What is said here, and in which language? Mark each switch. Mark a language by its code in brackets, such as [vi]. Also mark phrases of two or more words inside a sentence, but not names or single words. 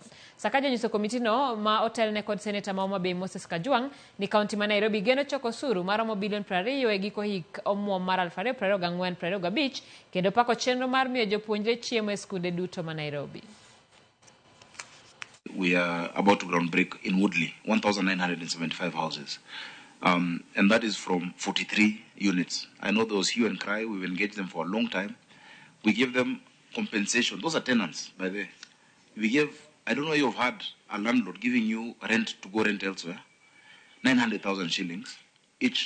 [luo] Sakaja nyiso komiti no ma otelne kod seneta ma Homa Bay Moses Kajwang' ni kaunti ma Nairobi geno choko osuru maromo bilion 20 e giko hik omuom mar 2024-2025 kendo pako chenro mar miyo jopuonjre chiemo e skunde duto ma Nairobi. [en] We are about to groundbreak in Woodley, 1,975 houses. And that is from 43 units. I know there was hue and cry. We've engaged them for a long time. We give them compensation. Those are tenants, by the way. We give, I don't know if you've had a landlord giving you rent to go rent elsewhere, 900,000 shillings each.